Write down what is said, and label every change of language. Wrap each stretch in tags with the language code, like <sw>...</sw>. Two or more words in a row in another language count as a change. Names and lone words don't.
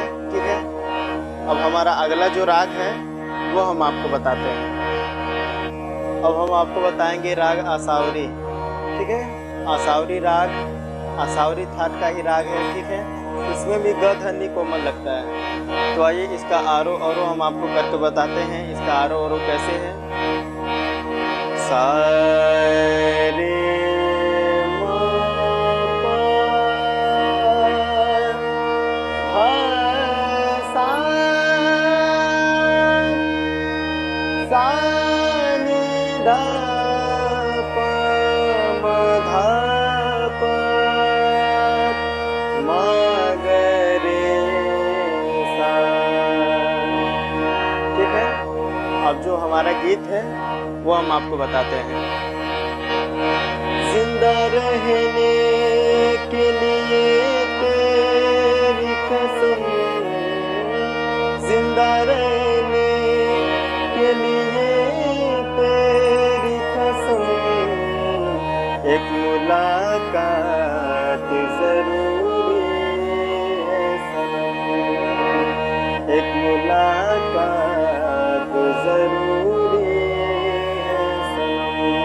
<hi>ठीक है, अब हमारा अगला जो राग है वो हम आपको बताते हैं। अब हम आपको बताएंगे राग आसावरी। ठीक है, आसावरी राग आसावरी थाट का ही राग है, ठीक है। इसमें भी ग ध्वनि कोमल लगता है। तो आइए इसका आरो औरो हम आपको करके बताते हैं। इसका आरो औरो कैसे है। सा रे म प ध सा सा नि ध प म ध प म ग रे सा। ठीक है। अब जो हमारा गीत है वो हम आपको बताते हैं। जिंदा रहने के लिए तेरी कसम, जिंदा रहने के लिए तेरी कसम, एक मुलाकात जरूरी है सनम, एक मुलाकात जरूरी है सनम।</hi>